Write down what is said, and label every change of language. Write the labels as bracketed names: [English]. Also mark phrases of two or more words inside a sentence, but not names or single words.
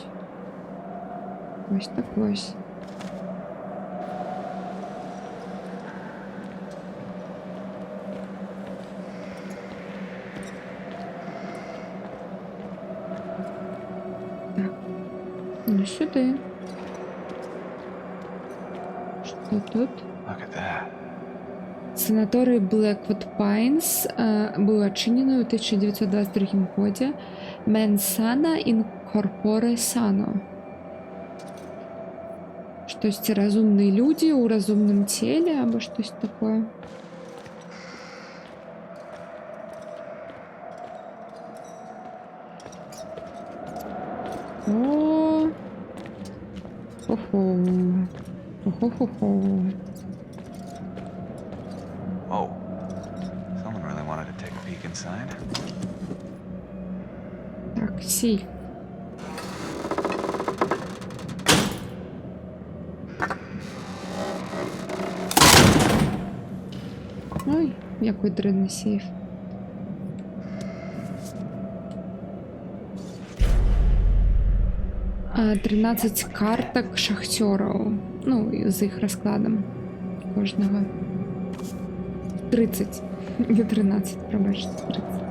[Belarusian] Вось так вось. Так. Ну сюды. Што тут? [English] Look at that. [Belarusian] Санаторый Blackwood Pines быў адчынены ў 1922 годзе. [Latin] Mens sana in corpore sano. [Belarusian] Штосьці разумныя людзі ў разумным целе або штось такое. О! Хо-хо. Хо-хо-хо. [English] Oh, someone really wanted to take a peek inside. [Belarusian] Так, сейф. Ой, який дрэнны сейф. А, 13 картак шахцёраў. Ну, з іх раскладам кожнага. 30, не 13, пробачте, 30.